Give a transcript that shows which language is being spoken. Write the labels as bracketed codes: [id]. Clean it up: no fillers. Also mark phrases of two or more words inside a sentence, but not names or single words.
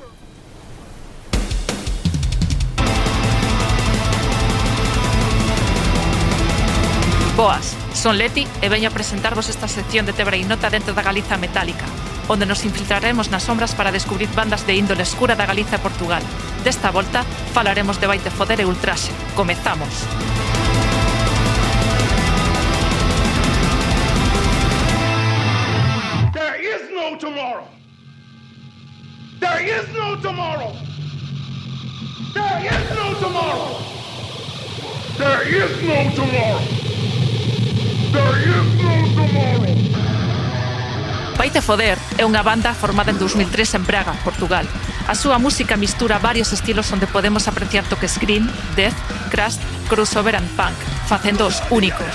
[gl] Boas, son Leti e veño a presentarvos esta sección de Tebra Ignota dentro da Galiza Metálica, onde nos infiltraremos nas sombras para descubrir bandas de índole escura da Galiza e Portugal. Desta volta, falaremos de Vaite Foder e Ultraxe. Comezamos! [en] There is no tomorrow. There is no tomorrow. There is no tomorrow. There is no tomorrow. There is no tomorrow. [gl] Vaite Foder é unha banda formada en 2003 en Braga, Portugal. A súa música mistura varios estilos onde podemos apreciar toques green, death, crust, [en] crossover and punk, [gl] facéndoos únicos.